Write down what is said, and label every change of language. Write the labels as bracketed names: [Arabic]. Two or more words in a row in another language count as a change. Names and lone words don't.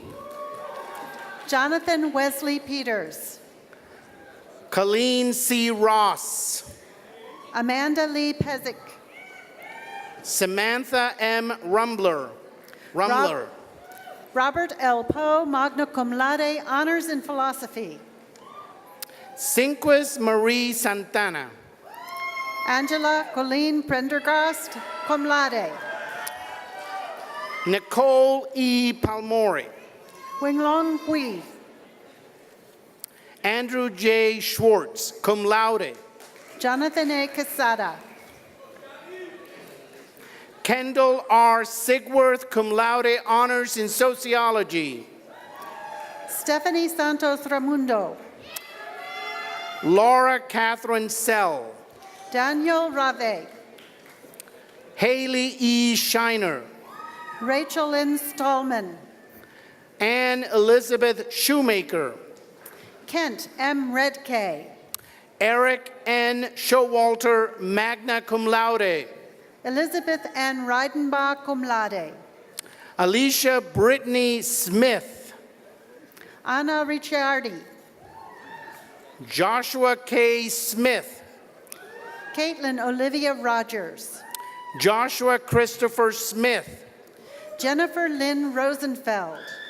[English] Jonathan Wesley Peters. Colleen C. Ross. Amanda Lee Pezick. Samantha M. Rumbler. Robert L. Poe, [Latin] magna cum laude, [English] honors in philosophy. Cinquez Marie Santana. Angela Colleen Prendergast, [Latin] cum laude. [English] Nicole E. Palmori. Winglong Hui. Andrew J. Schwartz, [Latin] cum laude. [English] Jonathan A. Quesada. Kendall R. [Latin] Sigworth, cum laude, [English] honors in sociology. Stephanie Santos Ramundo. Laura Catherine Sell. Daniel Rave. Haley E. Shiner. Rachel Lynn Stallman. Anne Elizabeth Shoemaker. Kent M. Redkay. Eric N. [Latin] Showalter, magna cum laude. [English] Elizabeth N. Reidenbach, [Latin] cum laude. [English] Alicia Brittany Smith. Anna Ricciardi. Joshua K. Smith. Caitlin Olivia Rogers. Joshua Christopher Smith. Jennifer Lynn Rosenfeld.